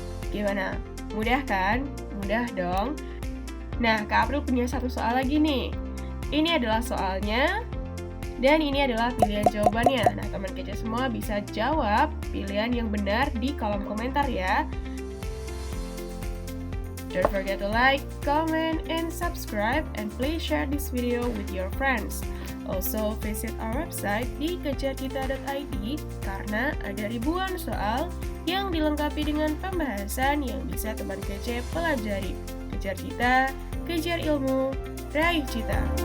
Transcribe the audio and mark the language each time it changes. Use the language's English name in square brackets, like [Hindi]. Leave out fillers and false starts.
[Indonesian] Gimana? Mudah kan? Mudah dong. Nah, Kak April punya satu soal lagi nih. Ini adalah soalnya, dan ini adalah pilihan jawabannya. Nah, teman kece semua bisa jawab pilihan yang benar di kolom komentar ya. [English] Don't forget to like, comment, and subscribe, and please share this video with your friends. Also, visit our website [Indonesian] di kejarkita.id karena ada ribuan soal yang dilengkapi dengan pembahasan yang bisa teman kece pelajari. Kejar cita, kejar ilmu, raih cita.